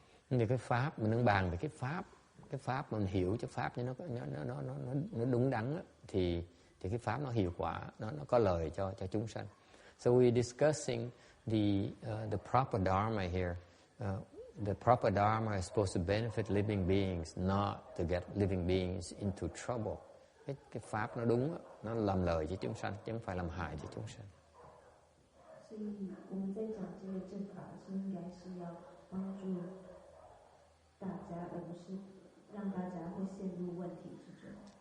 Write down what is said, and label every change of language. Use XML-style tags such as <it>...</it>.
<vi>你cái pháp mình đang bàn về cái pháp mình hiểu cho pháp cho nó đúng đắn thì cái pháp nó hiệu quả, nó có lợi cho chúng sanh.</vi> <en>So we're discussing the proper dharma here. The proper dharma is supposed to benefit living beings, not to get living beings into trouble.</en> <vi>Cái pháp nó đúng, nó làm lợi cho chúng sanh chứ không phải làm hại cho chúng sanh.</vi> <zh>所以我们在讲这个正法的时候，应该是要帮助大家，而不是让大家会陷入问题之中。</zh>